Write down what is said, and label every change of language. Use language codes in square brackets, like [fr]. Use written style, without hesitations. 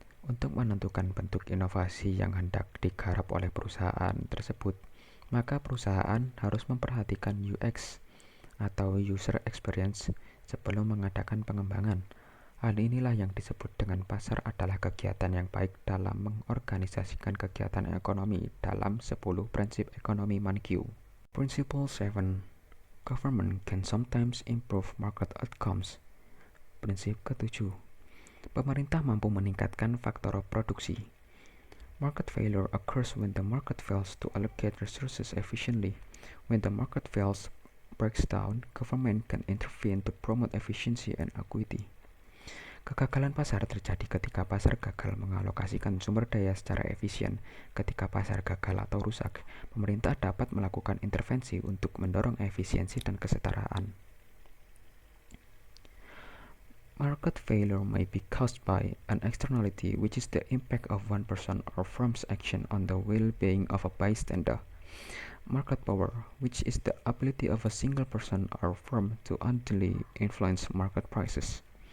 [id] Untuk menentukan bentuk inovasi yang hendak digarap oleh perusahaan tersebut, maka perusahaan harus memperhatikan UX atau User Experience sebelum mengadakan pengembangan. Hal inilah yang disebut dengan pasar adalah kegiatan yang baik dalam mengorganisasikan kegiatan ekonomi dalam 10 prinsip ekonomi Mankiw. [en] Principle 7. Government can sometimes improve market outcomes. [id] Prinsip ke-7. Pemerintah mampu meningkatkan faktor produksi. [en] Market failure occurs when the market fails to allocate resources efficiently. When the market breaks down, government can intervene to promote efficiency and equity. [id] Kegagalan pasar terjadi ketika pasar gagal mengalokasikan sumber daya secara efisien. Ketika pasar gagal atau rusak, pemerintah dapat melakukan intervensi untuk mendorong efisiensi dan kesetaraan. [en] Market failure may be caused by an externality, which is the impact of one person or firm's action on the well-being of a bystander. Market power, which is the ability of a single person or firm to unduly influence market prices.